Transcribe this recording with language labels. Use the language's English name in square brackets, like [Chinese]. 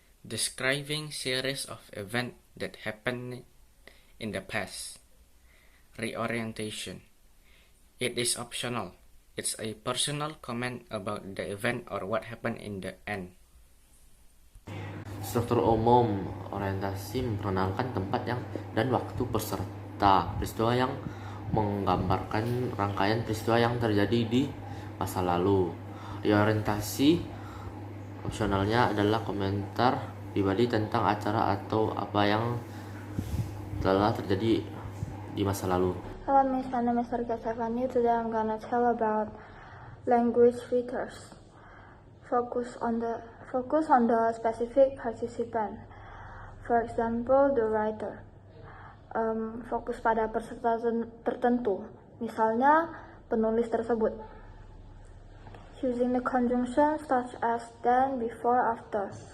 [English] Describing series of events that happened in the past. Reorientation. It is optional. It's a personal comment about the event or what happened in the end. [Indonesian] Struktur umum. Orientasi memperkenalkan tempat yang dan waktu peserta peristiwa yang menggambarkan rangkaian peristiwa yang terjadi di masa lalu. Reorientasi Opsionalnya adalah komentar pribadi tentang acara atau apa yang telah terjadi di masa lalu. [English] Hello Miss, my name is Sarika Savani. Today I'm gonna tell about language features. Focus on the specific participant. For example, the writer. [Indonesian] Fokus pada peserta tertentu. Misalnya penulis tersebut. [English] Using the conjunction such as then, before, after.